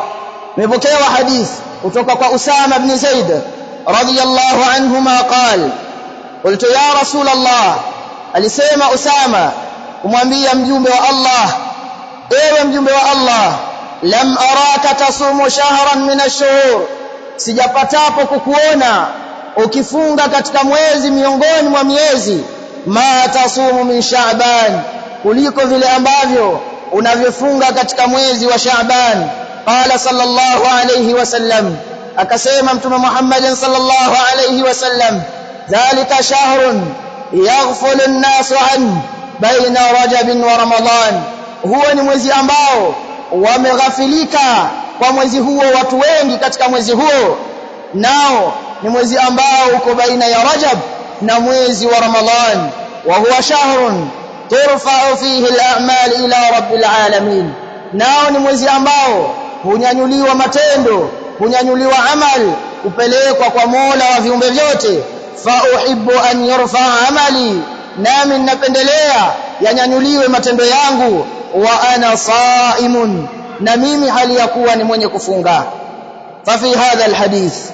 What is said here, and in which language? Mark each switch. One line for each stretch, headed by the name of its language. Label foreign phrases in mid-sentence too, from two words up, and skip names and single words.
Swahili: مبكيوا حديث kutoka أسامة بن زيد
Arabic: رضي الله عنهما قال قلت يا رسول الله
Swahili: alisema Usama kumwambia mjumbe wa Allah ewe mjumbe wa Allah
Arabic: لم أرك تصوم شهرا من الشهور
Swahili: sijapatapo kukuona ukifunga katika mwezi miongoni mwa miezi
Arabic: ما تصوم من شعبان
Swahili: kuliko vile ambavyo unavyofunga katika mwezi wa Sha'ban
Arabic: قال صلى الله عليه وسلم
Swahili: akasema mtume Muhammad
Arabic: صلى الله عليه وسلم ذلك شهر يغفل الناس عن بين رجب ورمضان
Swahili: huwa ni mwezi ambao wameghafilika kwa mwezi huo watu wengi katika mwezi huo nao ni mwezi ambao uko baina ya Rajab na mwezi wa Ramadhan
Arabic: وهو شهر ترفع فيه الأعمال إلى رب العالمين
Swahili: nao ni mwezi ambao hunyanyuliwa matendo hunyanyuliwa amal kupelekwa kwa Mola wa viumbe vyote
Arabic: فأحب أن يرفع عملي
Swahili: nami napendelea yanyanyuliwe matendo yangu
Arabic: وأنا صائم
Swahili: na mimi hali ya kuwa ni mwenye kufunga
Arabic: ففي هذا الحديث